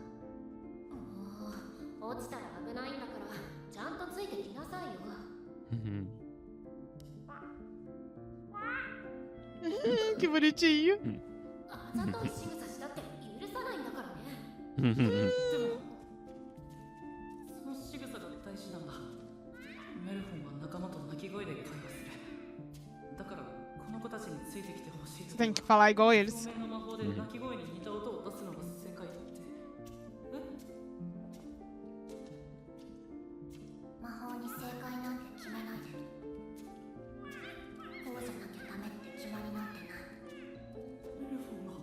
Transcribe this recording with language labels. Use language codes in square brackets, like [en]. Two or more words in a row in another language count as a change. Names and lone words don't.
[ja] もう落ちたら危ないんだから、ちゃんとついてきなさいよ。 uhum. [pt] Que bonitinho. [ja] あざとい仕草したって許さないんだからね。 Uhum. でもその仕草が大事なんだ。メルフォンは仲間と鳴き声で会話する。だからこの子たちについてきてほしい [pt] Você [ja] と。 [pt] tem que falar igual eles. [ja] 透明の魔法で鳴き声に似た音を出すのが正解だって。魔法に正解なんて決めないで。こうじゃなきゃダメって決まりなんてない。メルフォンが